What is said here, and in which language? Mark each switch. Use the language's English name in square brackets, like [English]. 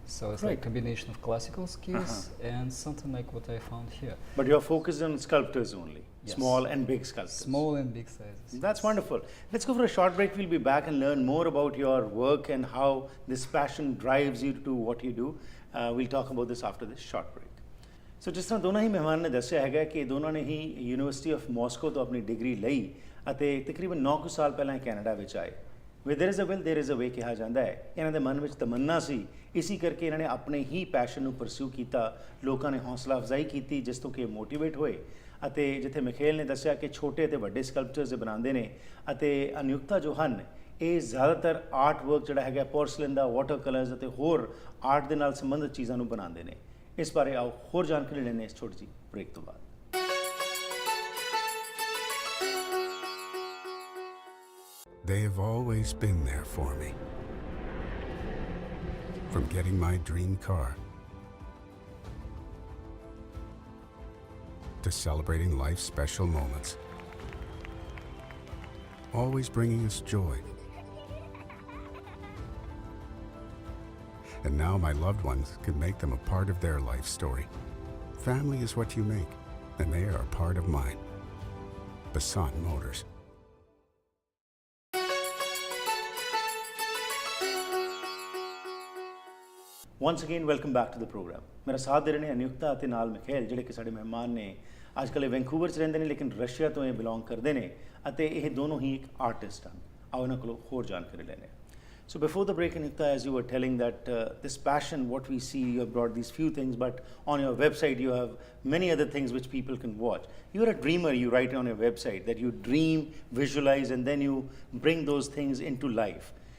[English] So it's like a combination of classical skills and something like what I found here. But you're focused on sculptors only, small and big sculptors. Small and big sizes. That's wonderful. Let's go for a short break. We'll be back and learn more about your work and how this passion drives you to do what you do. We'll talk about this after this short break. [Punjabi] So ਜਿਸ ਤਰ੍ਹਾਂ ਦੋਨਾਂ ਹੀ ਮਹਿਮਾਨ ਨੇ ਦੱਸਿਆ ਹੈਗਾ ਕਿ ਦੋਨਾਂ ਨੇ ਹੀ ਯੂਨੀਵਰਸਿਟੀ ਆਫ ਮਾਸਕੋ ਤੋਂ ਆਪਣੀ ਡਿਗਰੀ ਲਈ ਅਤੇ ਤਕਰੀਬਨ 9 ਕੁ ਸਾਲ ਪਹਿਲਾਂ ਕੈਨੇਡਾ ਵਿੱਚ ਆਏ। [English] Where there is a will, there is a way [Punjabi] ਕਿਹਾ ਜਾਂਦਾ ਹੈ। ਇਹਨਾਂ ਦੇ ਮਨ ਵਿੱਚ ਤਮੰਨਾ ਸੀ, ਇਸੀ ਕਰਕੇ ਇਹਨਾਂ ਨੇ ਆਪਣੇ ਹੀ ਪੈਸ਼ਨ ਨੂੰ ਪਰਸਿਊ ਕੀਤਾ, ਲੋਕਾਂ ਨੇ ਹੌਸਲਾ ਅਫਜ਼ਾਈ ਕੀਤੀ ਜਿਸ ਤੋਂ ਕਿ ਮੋਟੀਵੇਟ ਹੋਏ। ਅਤੇ ਜਿੱਥੇ ਮਿਖੇਲ ਨੇ ਦੱਸਿਆ ਕਿ ਛੋਟੇ ਅਤੇ ਵੱਡੇ ਸਕਲਪਚਰਸ ਬਣਾਉਂਦੇ ਨੇ ਅਤੇ ਅਨਿਯੁਕਤਾ ਜੋ ਹਨ ਇਹ ਜ਼ਿਆਦਾਤਰ ਆਰਟ ਵਰਕ ਜਿਹੜਾ ਹੈਗਾ ਪੋਰਸਲਿਨ ਦਾ, ਵਾਟਰ ਕਲਰਸ ਅਤੇ ਹੋਰ ਆਰਟ ਦੇ ਨਾਲ ਸੰਬੰਧਿਤ ਚੀਜ਼ਾਂ ਨੂੰ ਬਣਾਉਂਦੇ ਨੇ। ਇਸ ਬਾਰੇ ਆਓ ਹੋਰ ਜਾਣਕਾਰੀ ਲੈਣੇ ਇਸ ਛੋਟੀ ਜਿਹੀ ਬ੍ਰੇਕ ਤੋਂ ਬਾਅਦ। [English] They have always been there for me. From getting my dream car to celebrating life's special moments. Always bringing us joy. And now my loved ones can make them a part of their life story. Family is what you make, and they are a part of mine. Basan Motors. Once again, welcome back to the program. [Hindi] मेरा साथ दे रहे ने [Punjabi] अनियुक्ता ਅਤੇ ਨਾਲ ਮਿਖੇਲ ਜਿਹੜੇ ਕਿ ਸਾਡੇ ਮਹਿਮਾਨ ਨੇ। ਅੱਜ ਕੱਲ੍ਹ ਇਹ ਵੈਂਕੂਵਰ 'ਚ ਰਹਿੰਦੇ ਨੇ ਲੇਕਿਨ ਰਸ਼ੀਆ ਤੋਂ ਇਹ ਬਿਲੋਂਗ ਕਰਦੇ ਨੇ ਅਤੇ ਇਹ ਦੋਨੋਂ ਹੀ ਇੱਕ ਆਰਟਿਸਟ ਹਨ। ਆਓ ਇਹਨਾਂ ਕੋਲੋਂ ਹੋਰ ਜਾਣਕਾਰੀ ਲੈਣੇ। [English] So before the break, Anyuta, as you were telling that this passion, what we see, you have brought these few things, but on your website you have many other things which people can watch. You're a dreamer, you write on your website that you dream, visualize, and then you bring those things into life.